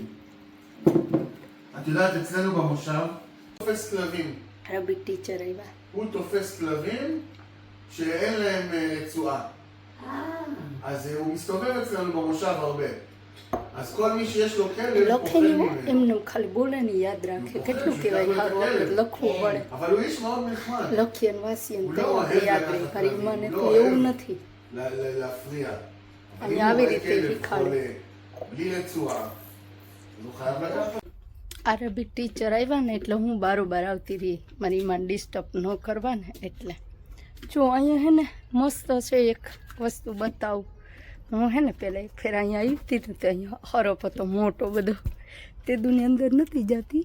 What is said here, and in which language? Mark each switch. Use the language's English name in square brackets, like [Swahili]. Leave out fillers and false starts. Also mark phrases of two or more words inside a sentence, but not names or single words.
[Hebrew] את יודעת, אצלנו במושב תופס כלבים. [Gujarati] અરબી ટીચર આવ્યા. [Hebrew] הוא תופס כלבים שאין להם רצועה. אז הוא מסתובב אצלנו במושב הרבה. אז כל מי שיש לו כלב אוכל ממנו. [Gujarati] એમનું ખાલી બોલે ને યાદ રાખે. કેટલું કહેવાય સારું, આપણે લખવું પડે. [Hebrew] אבל הוא איש מאוד נחמד. [Gujarati] લખીએ ને વાંચીએ ને તો આપણે યાદ રહે. પણ ઈમાને તો [Hebrew] לא [Gujarati] એવું [Hebrew] אוהב [Gujarati] નથી. [Hebrew] להפריע. אני אם [Gujarati] આવી [Hebrew] הוא רואה [Gujarati] રીતે [Hebrew] כלב [Gujarati] શીખાડું. [Hebrew] חולה, בלי רצועה, אז הוא חייב לקחת. [Gujarati] અરબી ટીચર આવ્યા ને એટલે હું બારોબાર આવતી રહી, મારી ઈમાન ડિસ્ટર્બ ન કરવા ને એટલે. જો અહીંયા મસ્ત છે એક વસ્તુ બતાવું. હું પહેલાં એક ફેર અહીંયા આવી હતી ને તો અહીંયા હરફ હતો મોટો બધો, તે દુની અંદર નથી જતી.